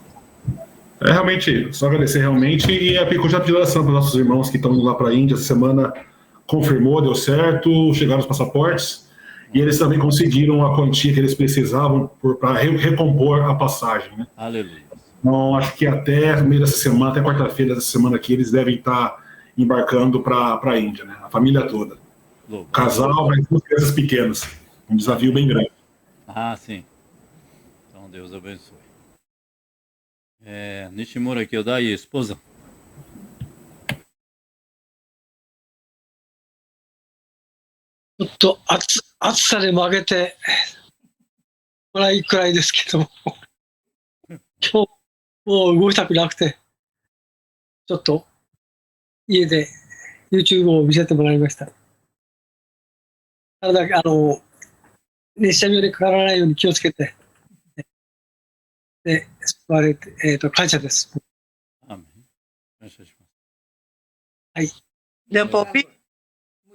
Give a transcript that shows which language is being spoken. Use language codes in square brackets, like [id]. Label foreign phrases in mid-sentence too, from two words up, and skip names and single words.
[pt] Realmente, só agradecer realmente, e a Pico já pediu oração para os nossos irmãos que estão indo lá para a Índia essa semana, confirmou, deu certo, chegaram os passaportes, e eles também conseguiram a quantia que eles precisavam para recompor a passagem, né? Aleluia. Então, acho que até meio dessa semana, até quarta-feira dessa semana aqui, eles devem estar embarcando para a Índia, né? A família toda. O casal, mas duas crianças pequenas. Um desafio bem grande. Sim. Então, Deus abençoe. Nishimura Kyodai, esposa. [ja] ちょっと暑さで負けてもらいくらいですけども、今日もう動きたくなくて、ちょっと家で YouTube を見せてもらいました。体熱射病にかからないように気をつけて、で、救われて、感謝です。 [pt] Amém. [ja] 感謝します。はい。 [pt] Deu para ouvir?